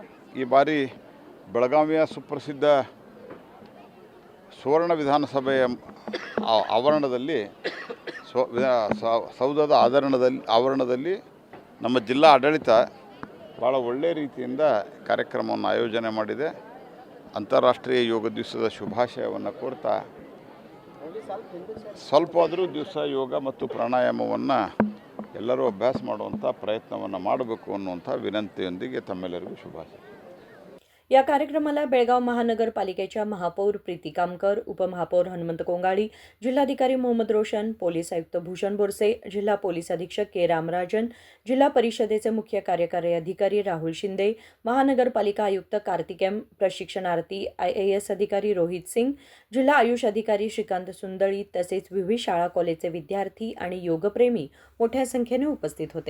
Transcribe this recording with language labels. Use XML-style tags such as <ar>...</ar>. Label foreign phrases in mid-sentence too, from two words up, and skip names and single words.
<kn>ಈ ಬಾರಿ ಬೆಳಗಾವಿಯ ಸುಪ್ರಸಿದ್ಧ ಸುವರ್ಣ ವಿಧಾನಸಭೆಯ ಆವರಣದಲ್ಲಿ ಸೌಧದ ಆವರಣದಲ್ಲಿ ನಮ್ಮ ಜಿಲ್ಲಾ ಆಡಳಿತ ಭಾಳ ಒಳ್ಳೆಯ ರೀತಿಯಿಂದ ಕಾರ್ಯಕ್ರಮವನ್ನು ಆಯೋಜನೆ ಮಾಡಿದೆ. ಅಂತಾರಾಷ್ಟ್ರೀಯ ಯೋಗ ದಿವಸದ ಶುಭಾಶಯವನ್ನು ಕೋರ್ತಾ ಸ್ವಲ್ಪ ಆದರೂ ದಿವಸ ಯೋಗ ಮತ್ತು ಪ್ರಾಣಾಯಾಮವನ್ನು ಎಲ್ಲರೂ ಅಭ್ಯಾಸ ಮಾಡುವಂಥ ಪ್ರಯತ್ನವನ್ನು ಮಾಡಬೇಕು ಅನ್ನುವಂಥ ವಿನಂತಿಯೊಂದಿಗೆ ತಮ್ಮೆಲ್ಲರಿಗೂ ಶುಭಾಶಯ.</kn> <mr>या कार्यक्रमाला बेळगाव महानगरपालिकेच्या महापौर प्रीती कामकर, उपमहापौर हनुमंत कोंगाळी, जिल्हाधिकारी मोहम्मद रोशन, पोलीस आयुक्त भूषण बोरसे, जिल्हा पोलीस अधीक्षक के रामराजन, जिल्हा परिषदेचे मुख्य कार्यकारी अधिकारी राहुल शिंदे, महानगरपालिका आयुक्त कार्तिक एम, प्रशिक्षणार्थी IAS अधिकारी रोहित सिंग, जिल्हा आयुष अधिकारी श्रीकांत सुंदळी तसेच विविध शाळा कॉलेजचे विद्यार्थी आणि योगप्रेमी मोठ्या संख्येने उपस्थित होते.</mr>